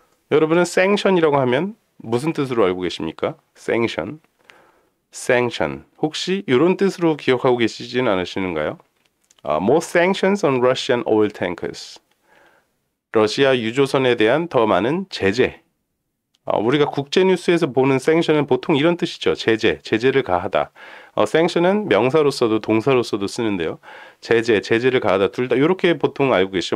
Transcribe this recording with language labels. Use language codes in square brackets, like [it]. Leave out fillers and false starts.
[ko] 여러분은 sanction이라고 하면 무슨 뜻으로 알고 계십니까? sanction. 혹시 이런 뜻으로 기억하고 계시지는 않으시는가요? [en] More sanctions on Russian oil tankers. [ko] 러시아 유조선에 대한 더 많은 제재. 우리가 국제 뉴스에서 보는 sanction은 보통 이런 뜻이죠. 제재를 가하다. sanction은 명사로서도 동사로서도 쓰는데요. 제재를 가하다. 둘 다 이렇게 보통 알고 계시죠.